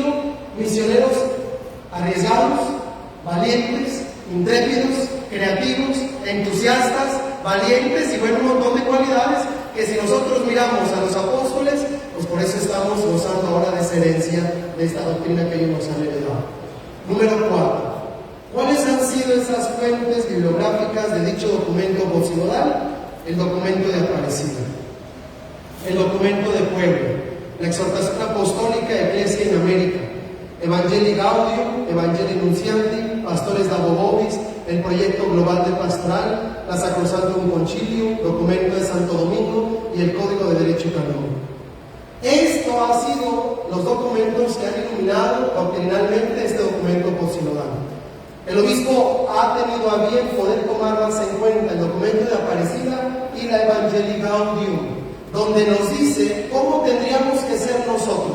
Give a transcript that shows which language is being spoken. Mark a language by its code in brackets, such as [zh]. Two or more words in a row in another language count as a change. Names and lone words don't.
[es] Misioneros arriesgados, valientes, intrépidos, creativos, entusiastas, valientes y bueno, un montón de cualidades que si nosotros miramos a los apóstoles, pues por eso estamos gozando ahora de esa herencia, de esta doctrina que ellos nos han heredado. Número 4. ¿Cuáles han sido esas fuentes bibliográficas de dicho documento posinodal? El documento de Aparecida, el documento de Puebla, la exhortación apostólica Ecclesia in América, Evangelii Gaudium, Evangelii Nunciandi, Pastores Dabo Vobis, el proyecto global de pastoral, la Sacrosanctum Concilium, documento de Santo Domingo y el Código de Derecho Canónico. Esto ha sido los documentos que han iluminado doctrinalmente este documento posinodal. El obispo ha tenido a bien poder tomar más en cuenta el documento de Aparecida y la Evangelii Gaudium, donde nos dice cómo tendríamos que ser nosotros.